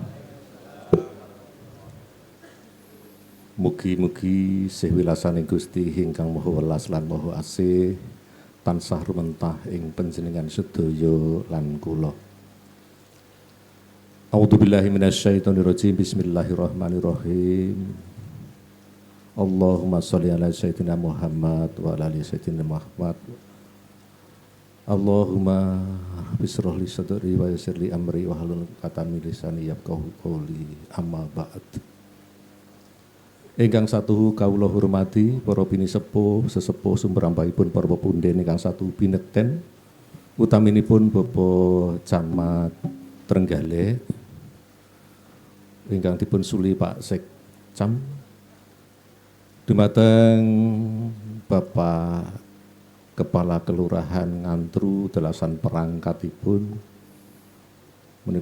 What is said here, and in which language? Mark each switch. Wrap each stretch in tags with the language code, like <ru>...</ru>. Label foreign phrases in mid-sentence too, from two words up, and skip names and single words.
<jv>Mugi-mugi sewilasaning Gusti ingkang Maha Welas lan Maha Asih tansah rumentah ing panjenengan sedaya lan kula.</jv> <ar>أعوذ بالله من الشيطان الرجيم. بسم الله الرحمن الرحيم اللهم صل على سيدنا محمد وعلى آل سيدنا محمد wa ala ali sayyidina Muhammad. اللهم اشرح لي صدري ويسر لي أمري واحلل عقدة من لساني يفقهوا قولي أما بعد.</ar> <jv>Ingkang satu kawula hormati para pinisepuh sesepuh sumberambahipun para pepunden ingkang satu binekten utaminipun Bapak Camat Trenggalek ingkang dipun suli Pak Sekcam dumateng Bapak Kepala Kelurahan Ngantru dalasan perangkatipun menika</jv>